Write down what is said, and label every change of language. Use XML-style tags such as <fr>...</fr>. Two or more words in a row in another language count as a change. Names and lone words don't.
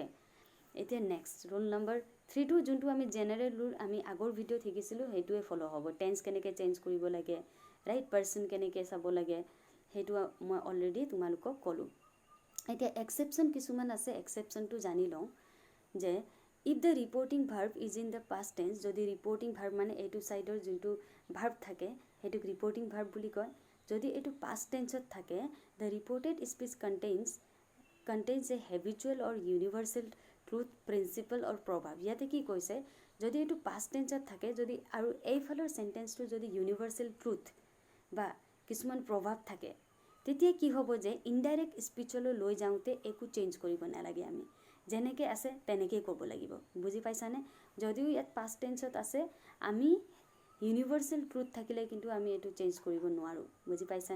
<as>এতিয়া</as> <en>next rule number</en> <as>3 টো যোনটো আমি</as> <en>general rule</en> <as>আমি আগৰ ভিডিঅ শিকিছিলো হেতুৱে ফলো হ'ব টেন্স কেনেকৈ চেঞ্জ কৰিব লাগে</as> <en>right person</en> <as>কেনেকৈ চাব লাগে হেতু মই অলৰেডি তোমালোকক কলো এতিয়া এক্সেপশ্যন কিছুমান আছে এক্সেপশ্যনটো জানি লওঁ যে</as> <en>if the reporting verb is in the past tense</en> <as>যদি</as> <en>reporting verb</en> <as>মানে এইটো সাইডৰ যোনটো verb থাকে হেতুক</as> <en>reporting verb</en> <as>বুলি কয় যদি এইটো</as> <en>past tense</en> <as>ত থাকে</as> <en>the reported speech contains a habitual or universal truth principle or proverb</en> <as>ইয়াতে কি কৈছে যদি এইটো</as> <en>past tense</en> <as>ত থাকে যদি আৰু এইফালৰ সেন্টেন্সটো যদি</as> <en>universal truth</en> <as>বা কিছুমান প্ৰভাৱ থাকে তেতিয়া কি হ'ব যে</as> <en>indirect speech</en> <as>লৈ যাওতে একো চেঞ্জ কৰিব নালাগে আমি যেনেকৈ আছে তেনেকৈ ক'ব লাগিব বুজি পাইছানে যদিও ইয়াত</as> <en>past tense</en> <as>আছে আমি</as> <en>universal truth</en> <as>থাকিলে কিন্তু আমি এটো চেঞ্জ কৰিব নোৱাৰো বুজি পাইছানে</as>